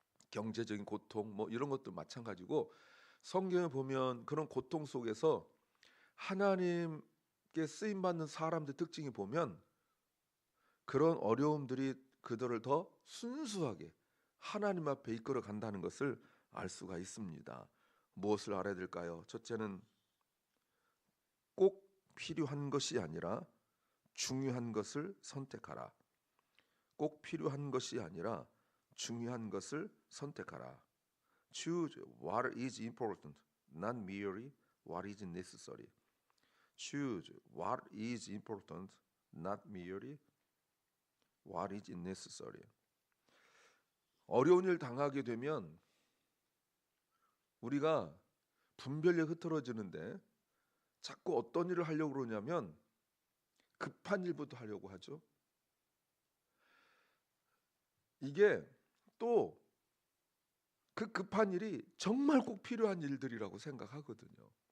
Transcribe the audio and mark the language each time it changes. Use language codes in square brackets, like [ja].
[ko] 경제적인 고통 뭐 이런 것도 마찬가지고 성경에 보면 그런 고통 속에서 하나님께 쓰임 받는 사람들 특징이 보면 그런 어려움들이 그들을 더 순수하게 하나님 앞에 이끌어 간다는 것을 알 수가 있습니다. 무엇을 알아야 될까요? 첫째는 꼭 필요한 것이 아니라 중요한 것을 선택하라. 꼭 필요한 것이 아니라 중요한 것을 선택하라. [en] Choose what is important, not merely what is necessary. Choose what is important, not merely what is necessary. [ko] 어려운 일 당하게 되면 우리가 분별력 흐트러지는데 자꾸 어떤 일을 하려고 그러냐면 급한 일부터 하려고 하죠. 이게 또 그 급한 일이 정말 꼭 필요한 일들이라고 생각하거든요.